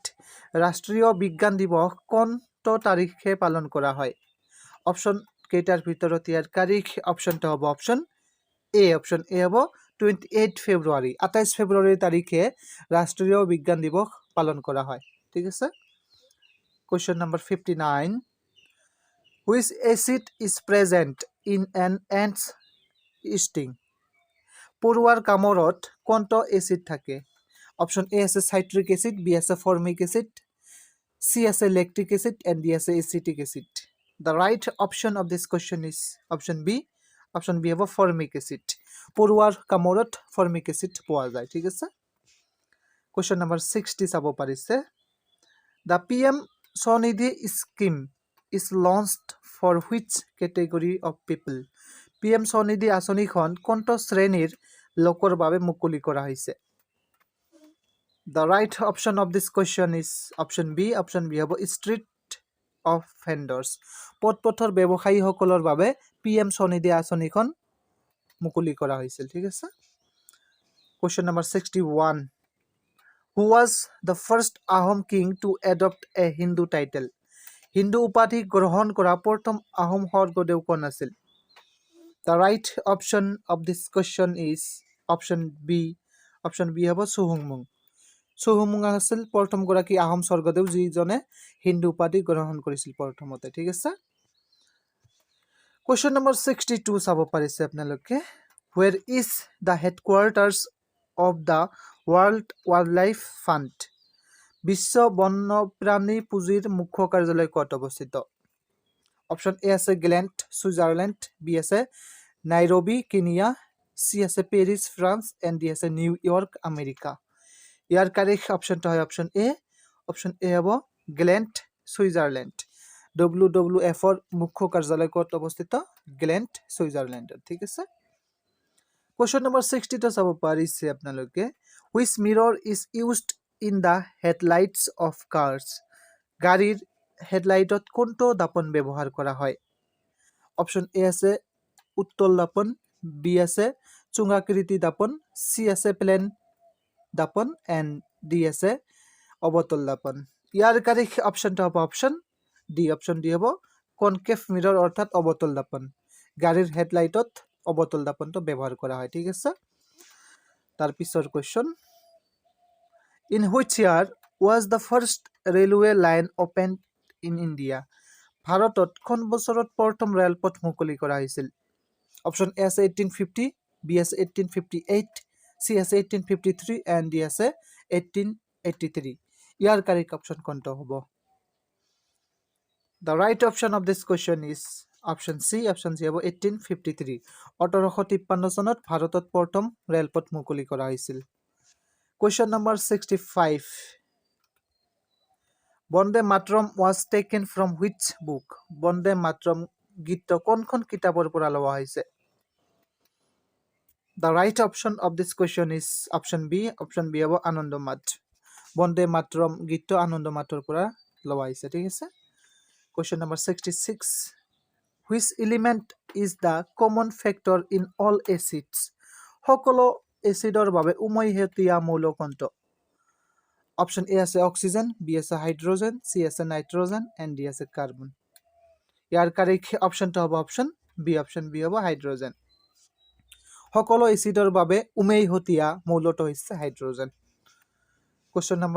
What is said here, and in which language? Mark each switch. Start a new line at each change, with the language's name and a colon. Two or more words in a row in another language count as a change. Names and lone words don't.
Assamese: ৰাষ্ট্ৰীয় বিজ্ঞান দিৱস কোনটো তাৰিখে পালন কৰা হয়? অপশন কেইটাৰ ভিতৰত ইয়াৰ
English: correct optionটো
Assamese: হ'ব
English: option A. option A
Assamese: হ'ব 28 ফেব্ৰুৱাৰী। 28 ফেব্ৰুৱাৰী তাৰিখে ৰাষ্ট্ৰীয় বিজ্ঞান দিৱস পালন কৰা হয়, ঠিক আছে।
English: question number
Assamese: 59,
English: which acid is present in an ant's sting?
Assamese: পৰুৱাৰ কামোৰত কোনটো এচিড থাকে?
English: option A
Assamese: আছে
English: citric acid,
Assamese: বি আছে
English: formic acid,
Assamese: চি আছে
English: lactic acid, and D
Assamese: আছে
English: acetic acid. The right option of this question is option B. Option B
Assamese: হ'ব
English: formic acid.
Assamese: পৰুৱাৰ কামোৰত
English: formic acid
Assamese: পোৱা যায়, ঠিক আছে।
English: question number 60
Assamese: চাব পাৰিছে,
English: the PM স্বনিধি scheme is launched for which category of people?
Assamese: PM স্বনিধি আঁচনিখন কোনটো শ্ৰেণীৰ লোকৰ বাবে মুকলি কৰা হৈছে?
English: The right option of this question is option B. Option B হ'ব street of vendors.
Assamese: পথৰ ব্যৱসায়ীসকলৰ বাবে PM স্বনিধি আঁচনিখন মুকলি কৰা হৈছিল ঠিক আছে
English: Question number 61 Who was the first Ahom king to adopt a Hindu title
Assamese: Hindu উপাধি গ্ৰহণ কৰা প্ৰথম আহোম স্বৰ্গদেউ কোন আছিল
English: The right option of this question is option B
Assamese: হ'ব Suhumung Suhumung আছিল প্ৰথম গৰাকী আহোম স্বৰ্গদেউ যিজনে হিন্দু উপাধি গ্ৰহণ কৰিছিল প্ৰথমতে ঠিক আছে
English: Question number 62
Assamese: চাব পাৰিছে আপোনালোকে
English: Where is the headquarters of the World Wildlife Fund
Assamese: বিশ্ব বন্যপ্ৰাণী পুঁজিৰ মুখ্য কাৰ্যালয় ক'ত অৱস্থিত
English: Option A
Assamese: আছে গ্লেণ্ট সুইজাৰলেণ্ড B আছে নাইৰোবি কেনিয়া C আছে পেৰিছ ফ্ৰান্স
English: and D
Assamese: আছে নিউয়ৰ্ক আমেৰিকা ইয়াৰ
English: correct optionটো
Assamese: হয়
English: option A
Assamese: হ'ব গ্লেণ্ট সুইজাৰলেণ্ড WWF ৰ মুখ্য কাৰ্যালয় ক'ত অৱস্থিত গ্লেণ্ট সুইজাৰলেণ্ডত ঠিক আছে
English: Question number 62
Assamese: চাব পাৰিছে আপোনালোকে
English: Which mirror is used in the headlights of cars
Assamese: গাড়ীৰ হেডলাইটত কোনটো দাপন ব্যৱহাৰ কৰা হয়
English: Option A
Assamese: আছে উত্তল দাপন B আছে চুঙাকৃতি দাপন C আছে প্লেন দাপন
English: and D
Assamese: আছে অবতল দাপন ইয়াৰ
English: correct optionটো
Assamese: হ'ব
English: option D
Assamese: হ'ব
English: concave mirror
Assamese: অৰ্থাৎ অবতল দাপন গাড়ীৰ হেডলাইটত অবতল দাপনটো ব্যৱহাৰ কৰা হয় ঠিক আছে তাৰ পিছৰ কোৱেশ্চন
English: In which year was the first railway line opened in India
Assamese: ভাৰতত কোন বছৰত প্ৰথম ৰেলপথ মুকলি কৰা হৈছিল
English: Option A
Assamese: আছে 1850 B আছে 1858 C আছে 1853
English: and D
Assamese: আছে 1883 ইয়াৰ
English: correct option
Assamese: কোনটো হ'ব
English: The right option of this question is option C
Assamese: হ'ব 1853 1853 চনত ভাৰতত প্ৰথম ৰেলপথ মুকলি কৰা হৈছিল
English: Question number 65 Bonde Matram was taken from which book
Assamese: Bonde Matram গীত কোনখন কিতাপৰ পৰা লোৱা হৈছে
English: The right option of this question is option B
Assamese: হ'ব আনন্দমাত Bonde Matram গীত আনন্দমাতৰ পৰা লোৱা হৈছে ঠিক আছে
English: Question number 66 Which element is the common factor in all acids
Assamese: সকলো এচিডৰ বাবে উমৈহতীয়া মৌল কোনটো Option A আছে অক্সিজেন B আছে হাইড্ৰোজেন C আছে নাইট্ৰোজেন
English: and D
Assamese: আছে কাৰ্বন ইয়াৰ
English: correct optionটো
Assamese: হ'ব
English: option B
Assamese: হ'ব হাইড্ৰোজেন সকলো এচিডৰ বাবে উমৈহতীয়া মৌলটো হৈছে হাইড্ৰোজেন
English: Question number